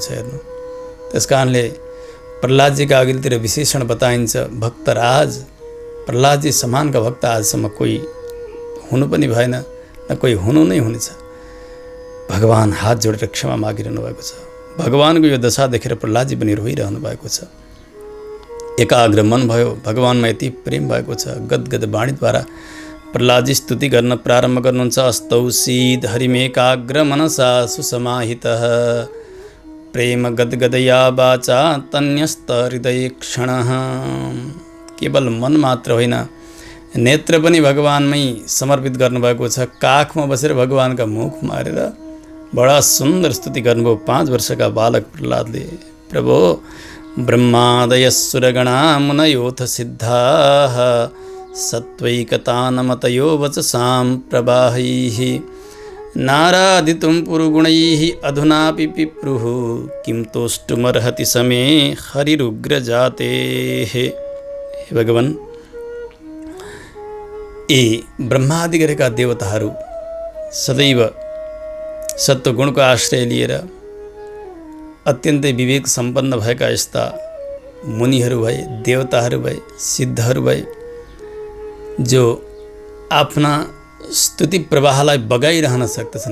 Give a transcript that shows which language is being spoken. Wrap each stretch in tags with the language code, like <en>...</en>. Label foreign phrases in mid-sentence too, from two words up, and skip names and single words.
<ne>हेर्नु, त्यस कारणले प्रहलादजीका अघिल्तिर विशेषण बताइन्छ, भक्तराज प्रहलादजी समानका भक्त आजसम्म कोही हुनु पनि भएन, न कोही हुनु नै हुनेछ। भगवान हात जोडेर क्षमा मागिरहनु भएको छ। भगवानको यो दशा देखेर प्रहलादजी पनि रोइरहनु भएको छ। एकाग्र मन भयो, भगवानमा यति प्रेम भएको छ। गदगद वाणीद्वारा प्रहलादजी स्तुति गर्न प्रारम्भ गर्नुहुन्छ।</ne> <sa>अस्तौषीद हरिमेकाग्र मनसा सुसमाहितः प्रेम गदगदया वाचा तन्यस्त हृदय क्षणः।</sa> <ne>केवल मन मात्र होइन, नेत्र पनि भगवानमै समर्पित गर्नुभएको छ। काखमा बसेर भगवानका मुखमा हेरेर बडा सुन्दर स्तुति गर्नुभयो 5 वर्षका बालक प्रहलादले।</ne> <sa>प्रभो ब्रह्मादय सुरगणा मुनयोथ सिद्धाः सत्वैकतानमतयो वचसां प्रवाहैः नारादितुं पुरुगुणैः अधुनापि पिप्रुः किं तोष्टुमर्हति समे हरिरुग्रजातेः।</sa> <ne>हे भगवान, यी ब्रह्मादि गरेका देवताहरू सदैव सत्वगुणको आश्रय लिएर अत्यन्तै विवेक सम्पन्न भएका यस्ता मुनिहरू भए, देवताहरू भए, सिद्धहरू भए, जो आफ्ना स्तुति प्रवाहलाई बगाइरहन सक्दछन्।</ne>